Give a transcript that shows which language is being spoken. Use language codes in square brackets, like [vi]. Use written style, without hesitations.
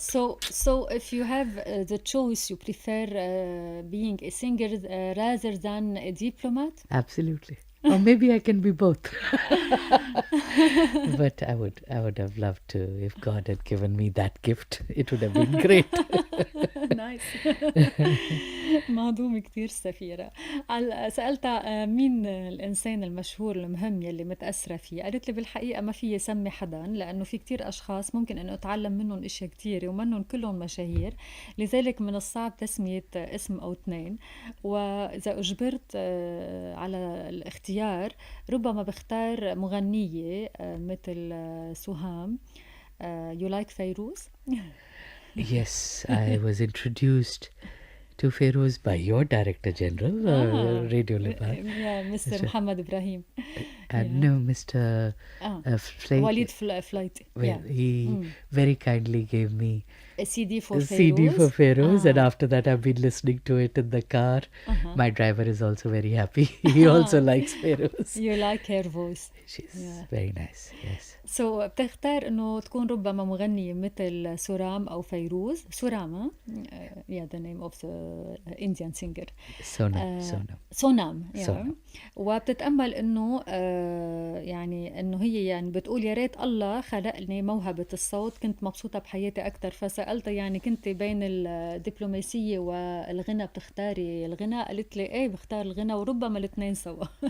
[en] So if you have the choice, you prefer being a singer rather than a diplomat? absolutely. Or maybe I can be both. But I would have loved to. If God had given me that gift, it would have been great. [ar] نايس. مهضوم كتير السفيرة. سألتها مين الإنسان المشهور المهم يلي متأثرة فيه، قالت لي بالحقيقة ما في سمي حدا، لأنه في كتير أشخاص ممكن أنه أتعلم منهم إشياء كتير ومنهم كلهم مشاهير، لذلك من الصعب تسمية اسم أو اثنين، وإذا أجبرت على الاختيار ربما بختار مغنية مثل سهام. [en] You like فيروز؟ Yes, I was introduced to Feroz by your Director General, Radio Lebanon. [ar] مستر محمد إبراهيم. [en] And no, Mr. Flake. [ar] وليد فلايتي. [en] Well, he very kindly gave me A CD for a CD for Feroz, and after that I've been listening to it in the car. My driver is also very happy. He also likes Feroz. You like her voice. She's very nice, yes. [ar] So بتختار إنه تكون ربما مغنية مثل سورام أو فيروز. [en] سورام yeah, the name of the Indian singer. [ar] سونام. وبتتأمل إنه يعني إنه هي يعني بتقول يا ريت الله خلقني موهبة الصوت، كنت مبسوطة بحياتي أكتر. فسألتها يعني كنت بين الدبلوماسية والغنى بتختاري الغنى؟ قالت لي إيه بختار الغنى وربما الاثنين سوا.